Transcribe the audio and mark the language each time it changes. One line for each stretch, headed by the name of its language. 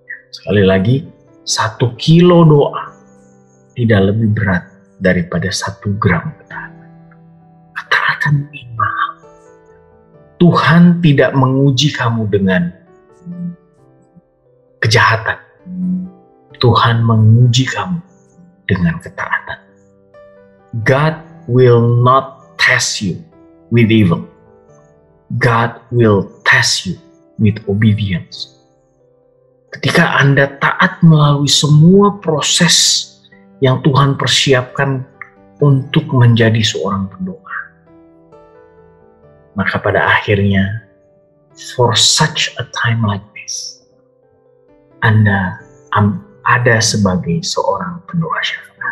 Indonesian: Sekali lagi, 1 kilo doa tidak lebih berat daripada 1 gram ketaatan. Ketaatan ini mahal. Tuhan tidak menguji kamu dengan kejahatan. Tuhan menguji kamu dengan ketaatan.
English: God will not test you with evil. God will test you with obedience.
Indonesian: Ketika Anda taat melalui semua proses yang Tuhan persiapkan untuk menjadi seorang pendoa, maka pada akhirnya,
English: for such a time like this,
Indonesian: Anda ada sebagai seorang pendoa syafaat.